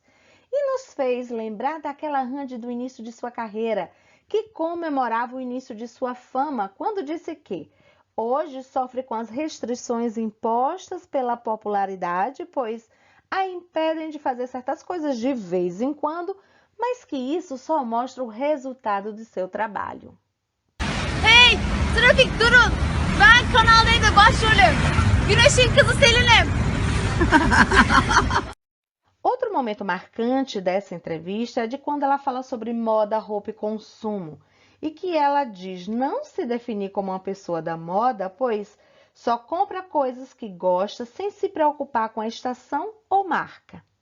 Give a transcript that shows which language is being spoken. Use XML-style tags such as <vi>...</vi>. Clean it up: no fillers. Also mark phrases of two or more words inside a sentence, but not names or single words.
<pt>E nos fez lembrar daquela Randy do início de sua carreira, que comemorava o início de sua fama quando disse que hoje sofre com as restrições impostas pela popularidade, pois a impedem de fazer certas coisas de vez em quando, mas que isso só mostra o resultado de seu trabalho.</pt> <tr>Hey, trafik durun. Ben Kanal D'de başrolüm. Güneş'in kızı Selin'im.</tr> <pt>Outro momento marcante dessa entrevista é de quando ela fala sobre moda, roupa e consumo, e que ela diz não se definir como uma pessoa da moda, pois só compra coisas que gosta sem se preocupar com a estação ou marca.</pt>